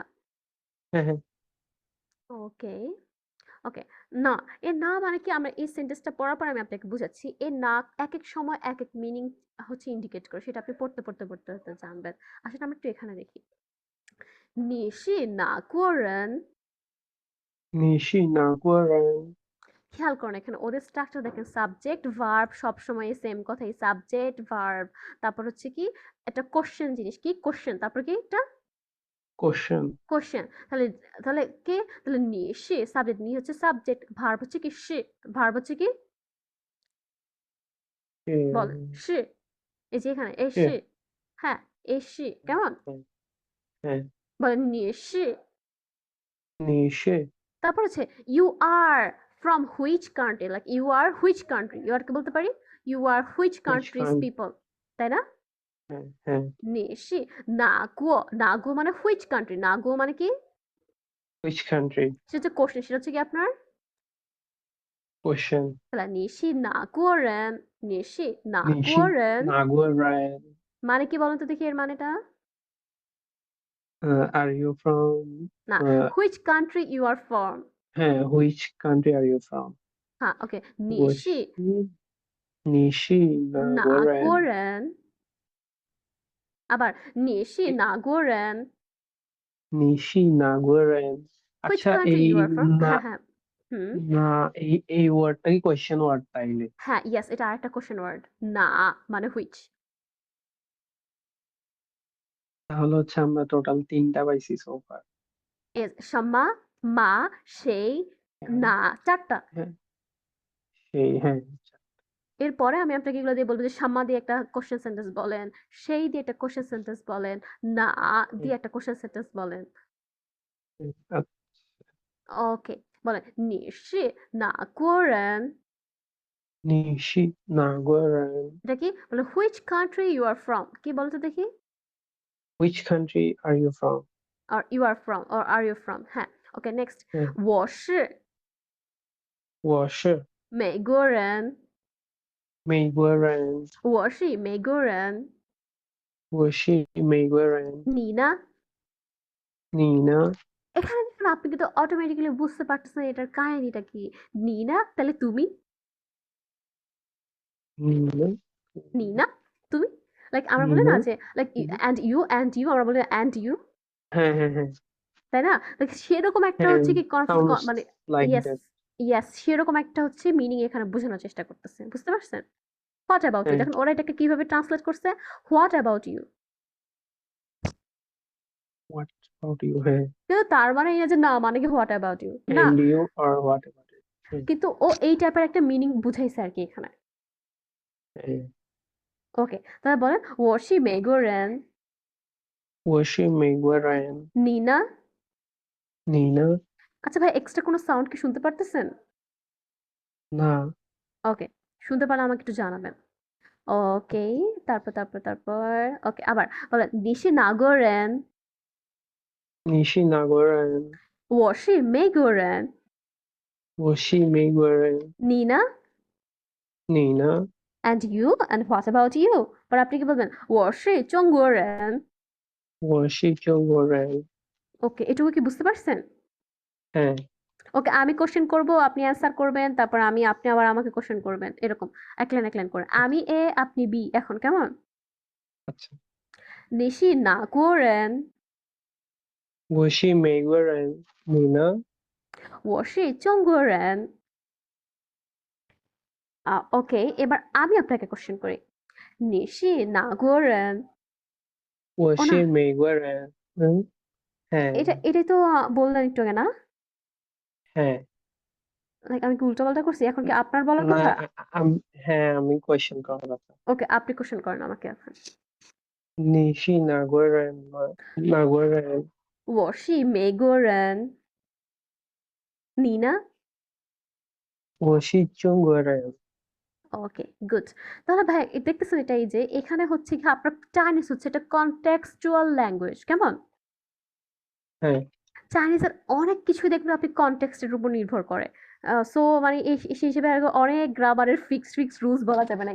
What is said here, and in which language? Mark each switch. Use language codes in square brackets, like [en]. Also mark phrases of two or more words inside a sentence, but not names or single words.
[bn] হ্যাঁ হ্যাঁ [en] Okay, okay. [bn] না, এর না মানে কি, আমরা এই সেন্টেন্সটা পড়ার পর আমি আপনাকে বুঝাচ্ছি। এর না একেক সময় একেক মিনিং হচ্ছে ইন্ডিকেট করে। সেটা আপনি পড়তে জানবেন। আসলে আমরা একটু এখানে দেখি। [zh] 你是哪国人? 你是哪国人？ [bn] খেয়াল করুন এখানে ওদের স্ট্রাকচার দেখেন, [en] subject verb [bn] সবসময় সেম কথাই, [en] subject verb, [bn] তারপর হচ্ছে কি একটা কোশ্চেন জিনিস, কি কোশ্চেন, তারপর কি একটা [en] question question. [bn] তাহলে তাহলে কে, তাহলে [zh] 你是 [bn] সাবজেক্ট, নি হচ্ছে সাবজেক্ট, ভার্ব হচ্ছে কি সে, ভার্ব হচ্ছে কি বল, [zh] 是 [bn] সে। এই যে এখানে এই সে, [zh] 是 [bn] হ্যাঁ এই সে, কেমন [zh] 嗯嗯， [bn] বলেন [zh] 你是. 你是 [bn] তারপর হচ্ছে [en] you are from which country, like you are which country, you are [bn] কে বলতে পারি [en] you are which which কান্ট্রিজ country? পিপল, [bn] তাই না? [zh] 嗯你是 哪国, [bn] নাগুয়ো মানে [en] which country, [bn] নাগুয়ো মানে কি, [en] which country? [bn] সেটা হচ্ছে কোশ্চেন, সেটা হচ্ছে কি আপনার, [en] question [bn] তাহলে [zh] 你是 哪国 人，你是你 নাগুয়ো 是 রেন 哪国人？ [bn] মানে কি বলেন তো দেখি এর মানেটা? [en] Are you from না, which country you are from. which country are you from? [bn] হ্যাঁ, ওকে। [zh] 我 নিশি 是你是哪国 নাগুয়ো 人？ রেন, আবার 你是 哪国 人, 你是哪国人? [en] হুইচ [bn] আচ্ছা [en] কান্ট্রি [bn] এই [en] you are from, [bn] না হ্যাঁ হ্যাঁ। হুম, না এই ওয়ার্ডটা কি [en] question word [bn] তাইলে? হ্যাঁ, ইয়েস, এটা আরেকটা [en] question word. [bn] না মানে হুইচ। তাহলে হচ্ছে আমরা টোটাল তিনটা পাইছি সোফার। এস সাম্মা, মা, সেই, হ্যাঁ না, চারটা। হ্যাঁ সেই হ্যাঁ এরপরে আমি আপনাকে এগুলো দিয়ে বলব যে সাম্মা দিয়ে একটা [en] question sentence [bn] বলেন, সেই দিয়ে একটা [en] question sentence [bn] বলেন, না হুম, দিয়ে একটা [en] question sentence [bn] বলেন। হুম, ওকে, বলেন [zh] 你是哪国人? 你是哪国人 [bn] এটা কি বলে, [en] which country you are from, [bn] কি বলতো দেখি, [en] ？Which country are you from? are you are from or are you from, হ্যাঁ। Okay, next. [zh] 嗯，我是我是美国人，美国人，我是美国人，我是美国人。你呢？你呢？ [bn] এখানে দেখুন আপনি কিন্তু অটোমেটিক্যালি বুঝতে পারতেছেন এটার কাহিনীটা কি। [zh] 你呢, [bn] তাহলে তুমি, [zh] 你呢？你呢, [bn] তুমি, লাইক আমরা বলি না [zh] 你呢？ [bn] যে লাইক হুম, [en] and you [bn] আমরা বলি [en] and you, [bn] হ্যাঁ হ্যাঁ হ্যাঁ তাই না? লাইক সেরকম একটা হ্যাঁ হচ্ছে কি [en] সাউন্ডস [bn] মানে [en] লাইক ইয়েস, দ্যাট। [bn] ইয়েস, সেরকম একটা হচ্ছে মিনিং এখানে বোঝানোর চেষ্টা করতেছে, বুঝতে পারছেন? [en] what about you, [bn] হ্যাঁ দেখুন ওরা এটাকে কিভাবে ট্রান্সলেট করছে, [en] what about you, what about you? [bn] হ্যাঁ কিন্তু তার মানে এই না যে না মানে কি [en] what about you, [bn] না, [en] And you or what about you? [bn] হ্যাঁ কিন্তু ও এই টাইপের একটা মিনিং বুঝাইছে আর কি এখানে। হ্যাঁ ওকে, তাহলে বলেন [zh] 我是美国人，我是美国人。你呢? 你呢？ [bn] আচ্ছা ভাই, এক্সট্রা কোনো সাউন্ড কি শুনতে পারতেছেন? [zh] 那 [bn] ওকে, শুনতে পারলে আমাকে একটু জানাবেন। ওকে, তারপর ওকে, আবার বলেন [zh] 你是哪国人？你是哪国人？我是美国人，我是美国人。你呢你呢？ [en] ？And you? And what about you? [bn] পরে আপনি কি বলবেন? [zh] 我是中国人。我是中国人。 [bn] ওকে, এটুকু কি বুঝতে পারছেন? হ্যাঁ ওকে, আমি কোশ্চেন করব, আপনি অ্যান্সার করবেন, তারপর আপনি আবার আমাকে কোশ্চেন করবেন, এরকম এক লাইন করে। আমি এ, আপনি বি, এখন কেমন? আচ্ছা [zh] 你是哪国人？我是美国人。你呢？我是中国人。 [bn] ওকে, এবার আমি আপনাকে কোশ্চেন করি। [zh] 你是哪国人？我 [bn] ও না, [zh] 是美国人. [bn] হ্যাঁ. এটাই তো বললেন একটু আগে না? হ্যাঁ. লাইক আমি কি উল্টাপাল্টা করছি? এখন কি আপনার বলার না, কথা? হ্যাঁ, আমি কোয়েশ্চেন করার কথা. ওকে, আপনি কোশ্চেন করেন আমাকে এখন। [zh] 你是哪国人吗？哪国人？我是美国人，你呢？我是中国人. [en] Okay, good. [bn] তাহলে ভাই দেখতেছেন এটা, এই যে এখানে হচ্ছে কি আপনার চাইনিজ হচ্ছে এটা [en] contextual language, [bn] কেমন? হ্যাঁ. চাইনিজের অনেক কিছুই দেখবেন আপনি কনটেক্সটের উপর নির্ভর করে। সো মানে সেই হিসেবে অনেক গ্রামারের [en] fixed rules [bn] বলা যাবে না।